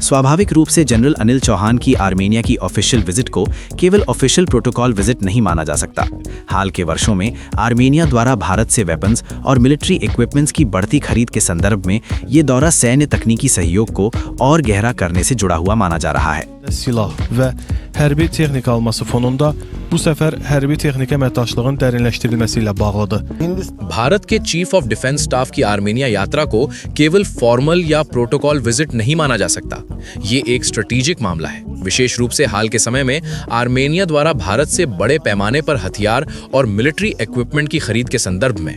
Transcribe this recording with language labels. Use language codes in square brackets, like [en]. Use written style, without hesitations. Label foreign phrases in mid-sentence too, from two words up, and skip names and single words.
[hi] स्वाभाविक रूप से जनरल अनिल चौहान की आर्मेनिया की [en] official visit [hi] को केवल [en] official protocol visit [hi] नहीं माना जा सकता। हाल के वर्षों में आर्मेनिया द्वारा भारत से वेपन्स और [en] military equipments [hi] की बढ़ती खरीद के संदर्भ में ये दौरा सैन्य तकनीकी सहयोग को और गहरा करने से जुड़ा हुआ माना जा रहा है। [az] Silah və hərbi texnika alması fonunda bu səfər hərbi texnika əməkdaşlığın dərinləşdirilməsi ilə bağlıdır। [hi] भारत के [en] chief of defence staff [hi] की आर्मेनिया यात्रा को केवल फॉर्मल या [en] protocol visit [hi] नहीं माना जा सकता। ये एक स्ट्रेटेजिक मामला है, विशेष रूप से हाल के समय में आर्मेनिया द्वारा भारत से बड़े पैमाने पर हथियार और [en] military equipment [hi] की खरीद के संदर्भ में।